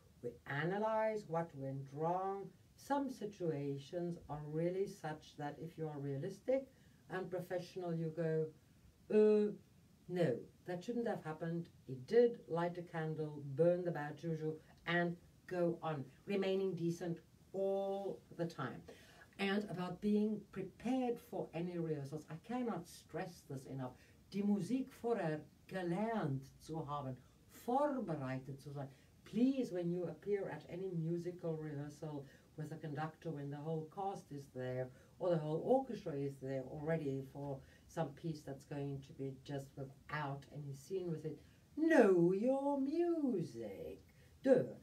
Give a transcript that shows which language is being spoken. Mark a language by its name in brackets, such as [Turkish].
[English] We analyze what went wrong. Some situations are really such that if you are realistic and professional, you go, no, that shouldn't have happened. It did. Light a candle, burn the bad juju, and go on, remaining decent all the time. And about being prepared for any rehearsals, I cannot stress this enough. [German] Die Musik vorher gelernt zu haben, vorbereitet zu sein. [English] Please, when you appear at any musical rehearsal with a conductor, when the whole cast is there, or the whole orchestra is there already for some piece that's going to be just without any scene with it, know your music. Duh.